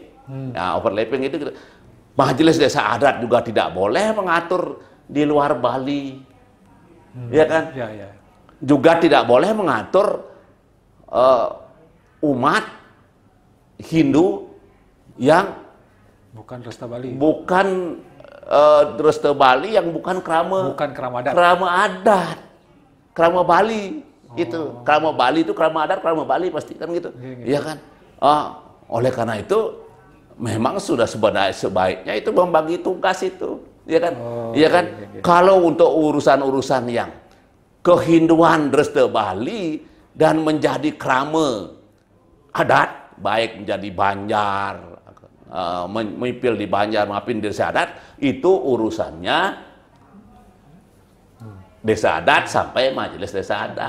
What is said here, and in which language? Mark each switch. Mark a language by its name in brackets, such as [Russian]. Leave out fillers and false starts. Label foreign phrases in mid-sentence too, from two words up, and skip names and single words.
[Indonesian] Nah, overlapping itu Majelis Desa Adat juga tidak boleh mengatur di luar Bali. Ya kan? Juga tidak boleh mengatur umat Hindu yang bukan Dresta Bali. Dresta Bali yang bukan krama adat. Krama Bali itu. Krama Bali itu krama adat, krama Bali pasti kan gitu. Iya kan? Oleh karena itu memang sudah sebaiknya itu membagi tugas itu. ya kan? Oh, Iya kan? iya. Kalau untuk urusan-urusan yang kehinduan Dresde Bali dan menjadi krama adat, baik menjadi Banjar, memimpil di Banjar, maupun di desa adat, itu urusannya desa adat sampai majelis desa adat.